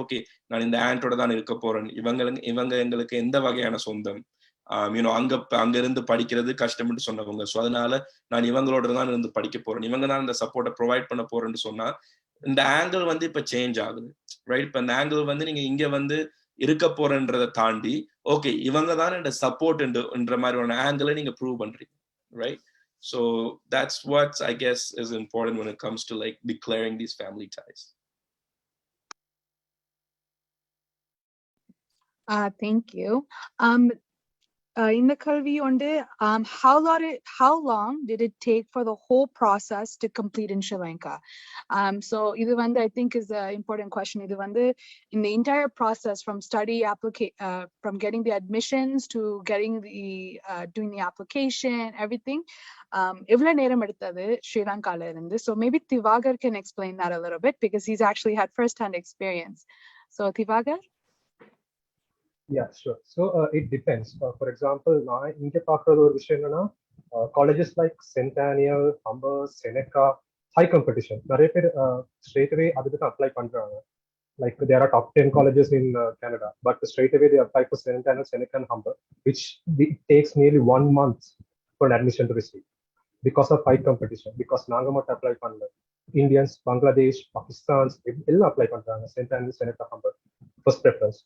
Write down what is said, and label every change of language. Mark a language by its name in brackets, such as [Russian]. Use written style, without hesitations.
[Tamil] Okay, நான் இந்த ஆண்டோட தான் இருக்க போறேன், இவங்க எங்களுக்கு எந்த வகையான சொந்தம், அங்க இருந்து படிக்கிறது கஷ்டம்னு சொன்னவங்க, சோ அதனால நான் இவங்களோட தான் இருந்து படிக்க போறேன், இவங்க தான் இந்த சப்போர்ட்டை ப்ரொவைட் பண்ண போறேன்னு சொன்னா இந்த ஆங்கிள் வந்து இப்ப சேஞ்ச் ஆகுது. ரைட்? இப்ப இந்த ஆங்கிள் வந்து நீங்க இங்க வந்து இருக்க போறன்றதை தாண்டி ஓகே இவங்க தான் இந்த சப்போர்ட் என்ற மாதிரியான ஆங்கிளை நீங்க ப்ரூவ் பண்றீங்க. [English] Right? So that's what I guess is important when it comes to like declaring these family ties. Thank you. In the Kalvi onde, how long did it take for the whole process to complete in Sri Lanka? So [Tamil] idu vande [English] I think is an important question. Idu vande in the entire process from from getting the admissions to getting the doing the application, everything. [Tamil] Evla neram eduthathu Sri Lanka la irundhu. [English] So maybe Thivagar can explain that a little bit because he's actually had first-hand experience. So Thivagar? Yeah, sure. So it depends. For example, [Tamil] நான் இங்க பார்க்குறது ஒரு விஷயம் என்னன்னா, [English] colleges like Centennial, Humber, Seneca, high competition. [Tamil] நிறைய பேர் [English] straight away [Tamil] அதுக்கு தான் apply பண்றாங்க. [English] Like there are top 10 colleges in Canada, but straight away they apply for Centennial, Seneca, and Humber, which it takes nearly 1 month for an admission to receive because of high competition. Because [Tamil] நாங்க மட்டும் [English] apply [Tamil] பண்ணல, [English] Indians, Bangladesh, Pakistans [Tamil] எல்லாம் [English] apply [Tamil] பண்றாங்க [English] Centennial, Seneca, Humber first preference.